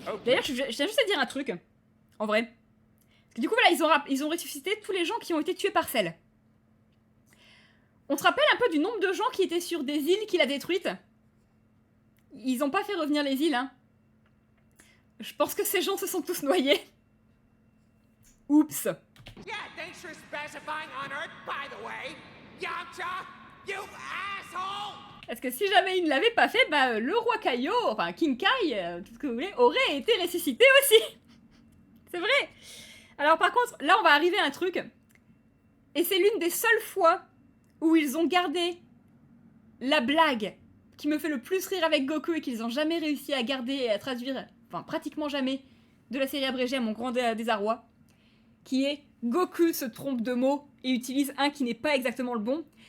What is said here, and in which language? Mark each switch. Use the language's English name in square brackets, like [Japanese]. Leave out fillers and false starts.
[French] D'ailleurs, je tiens juste à dire un truc, en vrai. Parce que du coup, voilà, ils ont ressuscité tous les gens qui ont été tués par Cell. On se rappelle un peu du nombre de gens qui étaient sur des îles qu'il a détruites? Ils ont pas fait revenir les îles, hein. Je pense que ces gens se sont tous noyés. Oups. [English] Yeah, thanks for specifying on Earth, by the way. Yamcha, you asshole! [French] Parce que si jamais il ne l'avait pas fait, bah le roi Kaio, enfin King Kai, tout ce que vous voulez, aurait été ressuscité aussi. C'est vrai. Alors par contre, là on va arriver à un truc. Et c'est l'une des seules fois où ils ont gardé la blague qui me fait le plus rire avec Goku et qu'ils n'ont jamais réussi à garder et à traduire, enfin pratiquement jamais, de la série abrégée à mon grand désarroi, qui est Goku se trompe de mots et utilise un qui n'est pas exactement le bon.